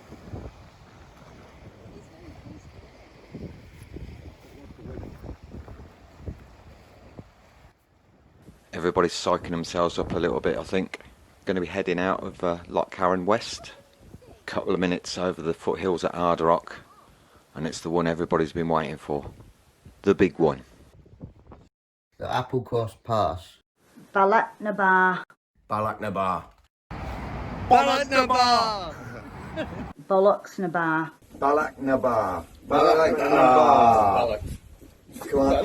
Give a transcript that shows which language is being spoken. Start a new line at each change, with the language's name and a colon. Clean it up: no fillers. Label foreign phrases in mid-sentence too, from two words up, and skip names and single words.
English: Everybody's psyching themselves up a little bit, I think. Going to be heading out of Lochcarron West. Couple of minutes over the foothills at Ardrock, and it's the one everybody's been waiting for. The big one. The Applecross Pass. Bealach na ba? Bealach na ba. Bollocks na ba? Bealach na ba. Bealach na ba. Come on,